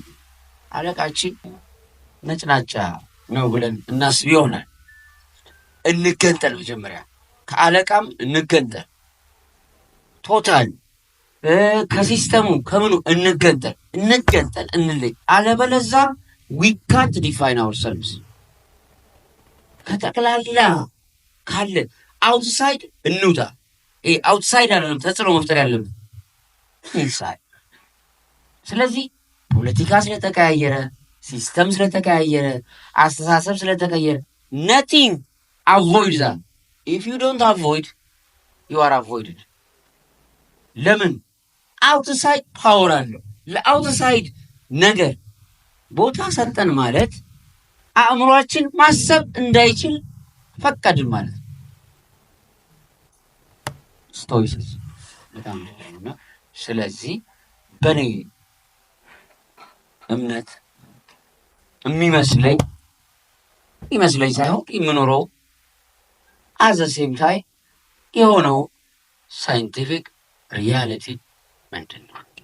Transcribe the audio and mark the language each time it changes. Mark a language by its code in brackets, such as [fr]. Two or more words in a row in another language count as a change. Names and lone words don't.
[am] አለቃችን ነጭናጫ ነው ብለን እናስብ ይሆናል። እንገንጠል፣ መጀመሪያ ከአለቃም እንገንጠል፣ ቶታል ከሲስተሙ ከምኑ እንገንጠል እንለይ። አለበለዛ [en] we can't define ourselves። [am] ከጠቅላላ ካለ አውትሳይድ እንውጣ። አውትሳይድ አይደለም ተጽዕኖ መፍጠር ያለብን ኢንሳይድ። ስለዚህ ፖለቲካ ስለተቀያየረ፣ ሲስተም ስለተቀያየረ፣ አስተሳሰብ ስለተቀየረ [en] nothing avoid that. if you don't avoid you are avoided። ለምን? [am] አውትሳይድ ፓወር አለው። ለአውትሳይድ ነገር ቦታ ሰጠን ማለት አእምሯችን ማሰብ እንዳይችል ፈቀድን ማለት ነው። ስቶይሲስ በጣም ነው። ስለዚህ በኔ እምነት የሚመስለኝ ሳይሆን የምኖረው አዘሴም ታይ የሆነው [en] scientific reality [am] ምንድን ነው?